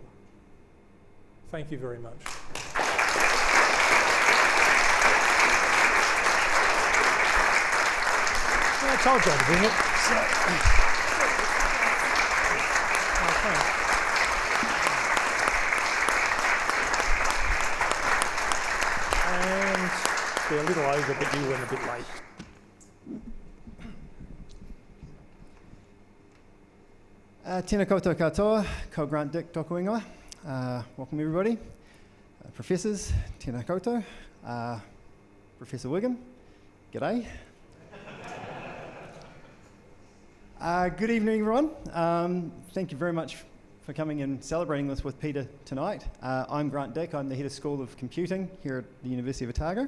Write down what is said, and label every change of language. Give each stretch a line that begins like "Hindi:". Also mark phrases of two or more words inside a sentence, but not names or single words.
English: Thank you very much. I told you to bring it. Thanks. And they're a little over, but you went a bit late.
Māori: Tēnā koutou katoa, ko Grant Dick tōku ingoa.
English: Welcome everybody. Professors,
Māori: tēnā koutou.
English: Professor Whigham, g'day. Good evening everyone. Thank you very much for coming and celebrating this with Peter tonight. I'm Grant Dick, I'm the Head of School of Computing here at the University of Otago.